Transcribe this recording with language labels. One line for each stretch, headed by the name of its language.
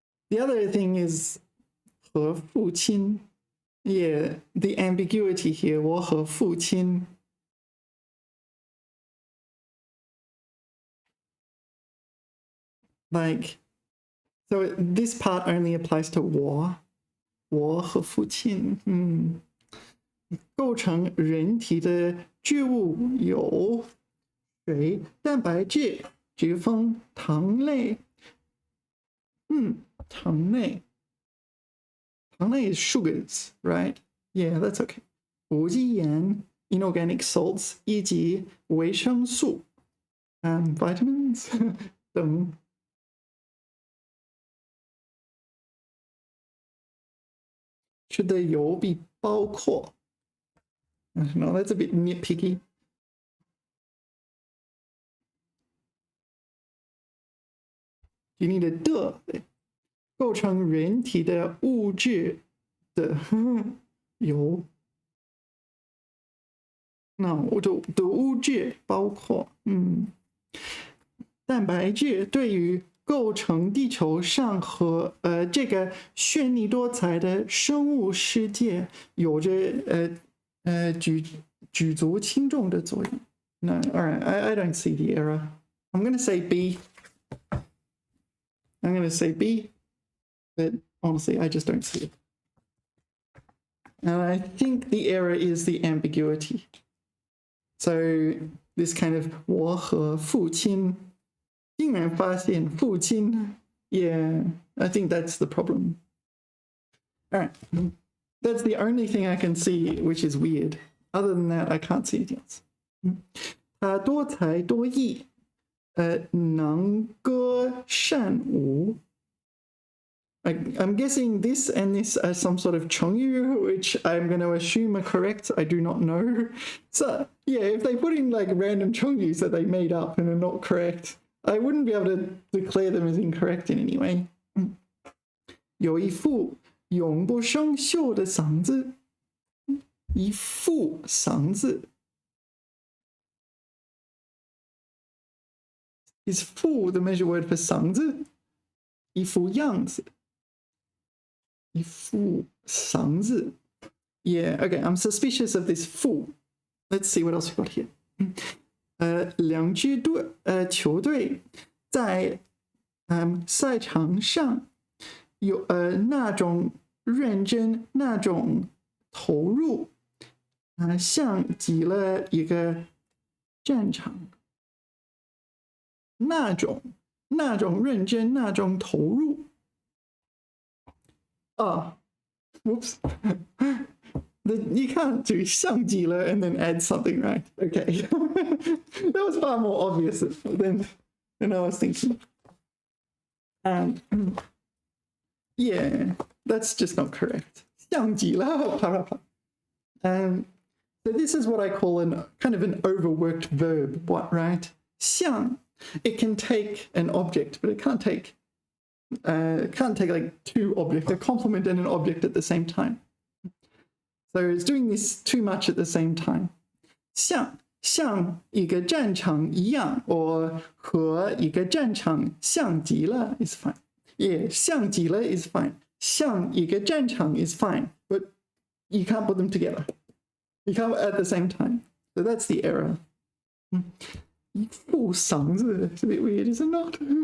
English: The other thing is 和父亲 Yeah, the ambiguity here, 我和父亲 Like, so this part only applies to
Chinese: 我和父亲构成人体的聚物有水、蛋白质、脂肪、糖类。
English: 糖类 is sugars, right? Yeah, that's okay.
Chinese: 无机盐
English: inorganic salts
Chinese: 以及维生素 vitamins 等。
English: Should the 有 be 包括 No, that's a bit nitpicky. You need a
Chinese: 的构成人体的物质的有 No, 的物质包括蛋白质对于构成地球上和这个绚丽多彩的生物世界有着举足轻重的作用。
English: No, all right, I don't see the error. I'm going to say B. I'm going to say B, but honestly, I just don't see it. And I think the error is the ambiguity. So this kind of
Chinese: 我和父亲竟然发现父亲
English: Yeah, I think that's the problem. All right. That's the only thing I can see which is weird. Other than that, I can't see anything else.
Chinese: 他多才多艺，能歌善舞。
English: I'm guessing this and this are some sort of 成语, which I'm going to assume are correct. I do not know. So, yeah, if they put in like random 成语 that they made up and are not correct, I wouldn't be able to declare them as incorrect in any way.
Chinese: 有一副永不生锈的嗓子，一副嗓子。
English: Is 副 the measure word for 嗓子？
Chinese: 一副样子。一副嗓子。
English: Yeah, okay, I'm suspicious of this 副。 Let's see what else we got here.
Chinese: 两支球队在赛场上有那种认真，那种投入，像极了一个战场。那种认真，那种投入。
English: Whoops. You can't do 像极了 and then add something, right? Okay. That was far more obvious than I was thinking. Yeah, that's just not correct. 像极了 So this is what I call kind of an overworked verb, what, right? 像, it can take an object, but it can't take like two objects, a complement and an object at the same time. So it's doing this too much at the same time.
Chinese: 像一个战场一样 or 和一个战场像极了 is fine.
English: Yeah, 像极了 is fine.
Chinese: 像一个战场
English: is fine, but you can't put them together. You can't at the same time. So that's the error.
Chinese: 一副嗓子
English: It's a bit weird, is it not?